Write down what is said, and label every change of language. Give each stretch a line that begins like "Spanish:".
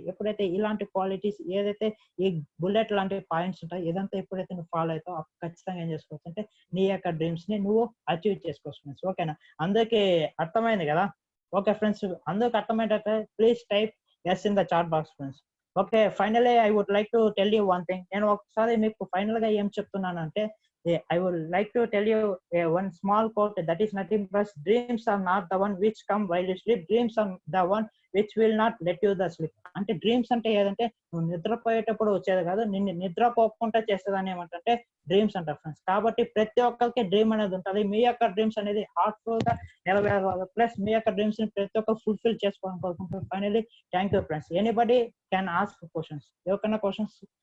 Telugu: ఎప్పుడైతే ఇలాంటి క్వాలిటీస్ ఏదైతే ఈ బుల్లెట్ లాంటి పాయింట్స్ ఉంటాయి ఇదంతా ఎప్పుడైతే నువ్వు ఫాలో అవుతావు ఖచ్చితంగా ఏం చేసుకోవచ్చు అంటే నీ యొక్క డ్రీమ్స్ ని నువ్వు అచీవ్ చేసుకోవచ్చు ఫ్రెండ్స్. ఓకేనా, అందరికి అర్థమైంది కదా? ఓకే ఫ్రెండ్స్, అందరికి అర్థమైనట్లయితే
English: please type yes in the chat box
Telugu: friends.
English: Okay, finally I would like to tell you one thing.
Telugu: నేను ఒకసారి మీకు ఫైనల్ గా ఏం చెప్తున్నానంటే
English: I would like to tell you one small quote that is nothing but dreams are not the one which come while you sleep. Dreams are the one which will not let you the sleep.
Telugu: అంటే dreams అంటే ఏదంటే నువ్వు నిద్రపోయేటప్పుడు వచ్చేది కాదు, నిన్ను నిద్రపోకుండా చేసేదాన్ని ఏమంటే డ్రీమ్స్ అంటారు ఫ్రెండ్స్. కాబట్టి ప్రతి ఒక్కరికి డ్రీమ్ అనేది ఉంటుంది. మీ యొక్క డ్రీమ్స్ అనేది హార్ట్ఫుల్ గా నెరవేరాలి. ప్లస్ మీ యొక్క డ్రీమ్స్ ని ప్రతి ఒక్కరు ఫుల్ఫిల్ చేసుకోవాలనుకుంటున్నాను.
English: Finally thank you friends. Anybody can ask questions.
Telugu: ఎవరికైనా క్వశ్చన్స్